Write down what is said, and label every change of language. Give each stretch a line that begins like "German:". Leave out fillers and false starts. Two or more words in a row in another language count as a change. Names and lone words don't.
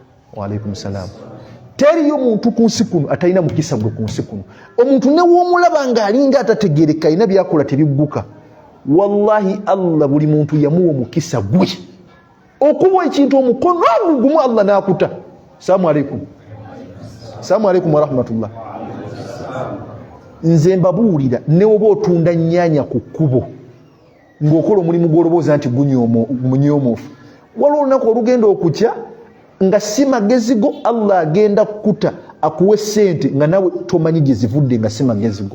Arabic: وعليكم السلام.
Ganda: teriyo muntu ku nsi kuno atalina mukisa gwe ku nsi kuno. Omuntu ne w'omulaba ng'alinga atategeereka alina byakola tebigguka, wallahi Allah buli muntu yamuwa omukisa gwe okuba ekintu omukono gumu Allah n'akuta.
Arabic: السلام عليكم. السلام عليكم ورحمة الله.
Ganda: Nze mbabuulira ne oba otunda nnyaanya ku kkubo ng'okola omulimu gw'olobooza nti munyoomofu, waliwo olunaku olugenda okukya nga si magezi go Allah agenda kukuta akuwe ssente nga nawe tomanyi gye zivudde, nga si magezi go.